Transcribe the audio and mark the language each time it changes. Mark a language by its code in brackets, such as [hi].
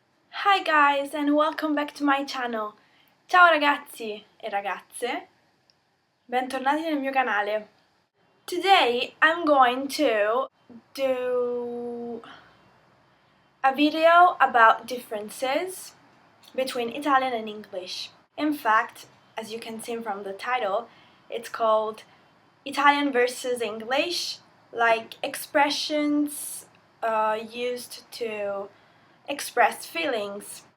[en] Hi guys and welcome back to my channel. [it] Ciao ragazzi e ragazze, bentornati nel mio canale. [en] Today I'm going to do a video about differences between Italian and English. In fact, as you can see from the title, it's called Italian versus English, like expressions used to express feelings.